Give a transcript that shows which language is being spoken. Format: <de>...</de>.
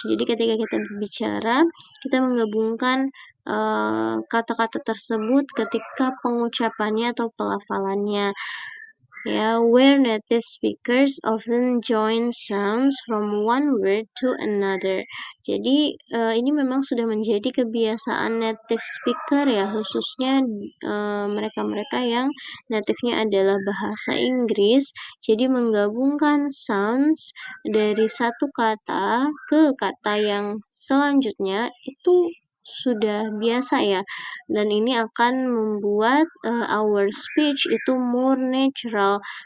<id>Jadi ketika kita berbicara, kita menggabungkan kata-kata tersebut ketika pengucapannya atau pelafalannya.</id> <en>Ya, where native speakers often join sounds from one word to another.</en> <id>Jadi ini memang sudah menjadi kebiasaan native speaker ya, khususnya mereka-mereka yang native-nya adalah bahasa Inggris. Jadi menggabungkan sounds dari satu kata ke kata yang selanjutnya itu sudah biasa ya, dan ini akan membuat</id> <en>our speech itu more natural.</en>